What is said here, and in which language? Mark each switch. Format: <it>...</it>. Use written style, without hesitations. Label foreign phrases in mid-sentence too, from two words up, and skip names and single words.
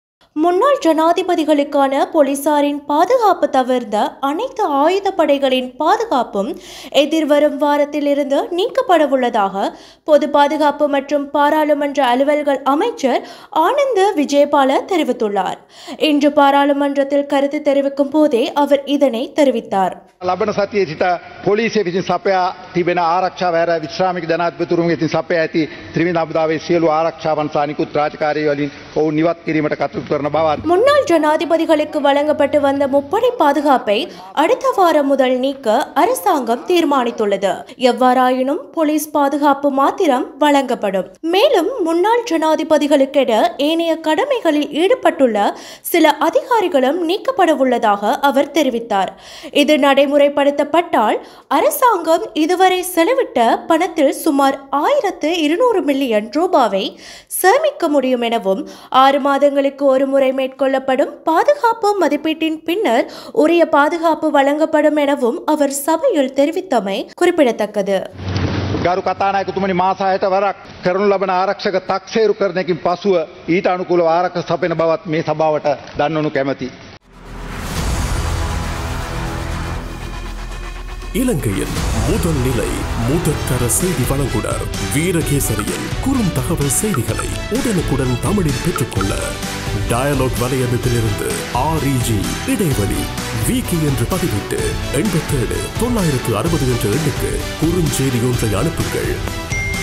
<ta>முன்னாள் ஜனாதிபதிகளுக்கான போலீசாரின் பாதுகாப்பு தவிர்த்த அனைத்து ஆயுதப்படைகளின் பாதுகாப்பும் எதிர்வரும் வாரத்திலிருந்து நீக்கப்படவுள்ளதாக பொது பாதுகாப்பு மற்றும் பாராளுமன்ற அலுவல்கள் அமைச்சர் ஆனந்த விஜயபால தெரிவித்துள்ளார். இன்று பாராளுமன்றத்தில் கருத்து தெரிவிக்கும் போதே அவர் இதனை தெரிவித்தார்.</ta> <si>ලබන සතියේ සිට පොලිසිය විසින් සපයා තිබෙන ආරක්ෂාව ඇර විශ්‍රාමික ජනාධිපතිතුරුන්ගේ විසින් සපයා ඇති ත්‍රිවිධ හමුදාවේ සියලු ආරක්ෂාවන් සහ නිකුත් රාජකාරී වලින් ඔවුන් නිවත් කිරීමට කටයුතු කරන බවත්</si> <ta>முன்னாள் ஜனாதிபதிகளுக்கு வழங்கப்பட்டு வந்த முப்படை பாதுகாப்பை அடுத்த வாரம் முதல் நீக்க அரசாங்கம் தீர்மானித்துள்ளது. எவ்வாறாயினும் போலீஸ் பாதுகாப்பு மாத்திரம் வழங்கப்படும். மேலும் முன்னாள் ஜனாதிபதிகளுக்கென ஏனைய கடமைகளில் ஈடுபட்டுள்ள சில அதிகாரிகளும் நீக்கப்படவுள்ளதாக அவர் தெரிவித்தார். இது நடைமுறைப்படுத்தப்பட்டால் அரசாங்கம் இதுவரை செலவிட்ட பணத்தில் சுமார் 1200 மில்லியன் ரூபாவை சேமிக்க முடியும் எனவும் 6 மாதங்களுக்கு ஒரு முறை மேற்கொள்ளப்படும் பாதுகாப்பு மதிப்பீட்டின் பின்னர் உரிய பாதுகாப்பு வழங்கப்படும் எனவும் அவர் சபையில் தெரிவித்தமை குறிப்பிடத்தக்கது.</ta> <si>ගරු කතානායකතුමනි මාස 6ට වරක් කරනු ලබන ආරක්ෂක තක්සේරු කරනකින් පසුව ඊට අනුකූලව ආරක්ෂක සපයන බවත් මේ සභාවට දන්වනු කැමැති.</si> <ta>இலங்கையின் முதல் நிலை முதற்கர செய்தி வழங்குனர் வீரகேசரியின் குறுந்தகவல் செய்திகளை உடனுக்குடன் தமிழில் பெற்றுக்கொள்ள டயலாக் வலையமைப்பிலிருந்து REG இடைவெளி வீக்கி என்று பதிவிட்டு 87 960 என்ற எண்ணுக்கு குறுஞ்செய்தி ஒன்றை அனுப்புங்கள்.</ta>